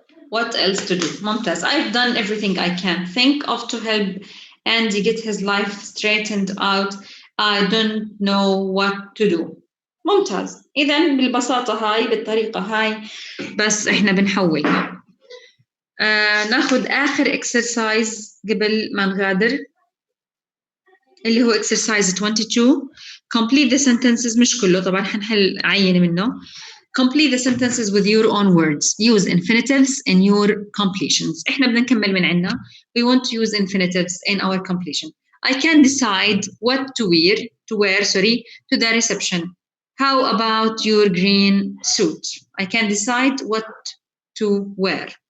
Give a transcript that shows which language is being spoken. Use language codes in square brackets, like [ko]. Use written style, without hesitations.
[en] What else to do? ممتاز. I've done everything I can think of to help Andy get his life straightened out. I don't know what to do. ممتاز. [ar] إذن بالبساطة هاي بالطريقة هاي بس إحنا بنحول. ناخد آخر exercise قبل ما نغادر اللي هو exercise 22. Complete the sentences مش كله طبعا حنحل عينة منه. [en] Complete the sentences with your own words. Use infinitives in your completions. [ar] إحنا بدنا نكمل من عنا. [en] We want to use infinitives in our completion. I can decide what to wear to the reception. How about your green suit? I can decide what to wear.